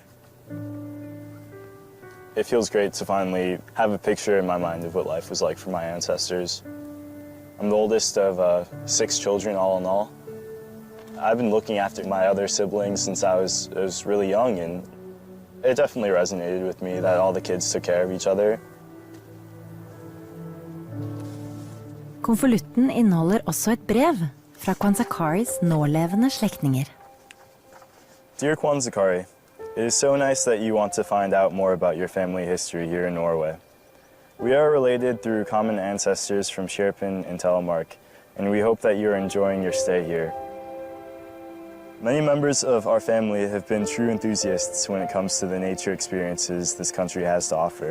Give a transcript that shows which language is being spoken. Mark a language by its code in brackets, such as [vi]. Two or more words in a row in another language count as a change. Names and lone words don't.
[en] It feels great to finally have a picture in my mind of what life was like for my ancestors. I'm the oldest of 6 children all in all. I've been looking after my other siblings since I was really young, and it definitely resonated with me that all the kids took care of each other. [no] Konvolutten inneholder også et brev fra Kwanzakaris nålevende slektninger. [en] Dear Kwanzakari, it is so nice that you want to find out more about your family history here in Norway. We are related through common ancestors from Sherpen and Telemark, and we hope that you are enjoying your stay here. Many members of our family have been true enthusiasts when it comes to the nature experiences this country has to offer.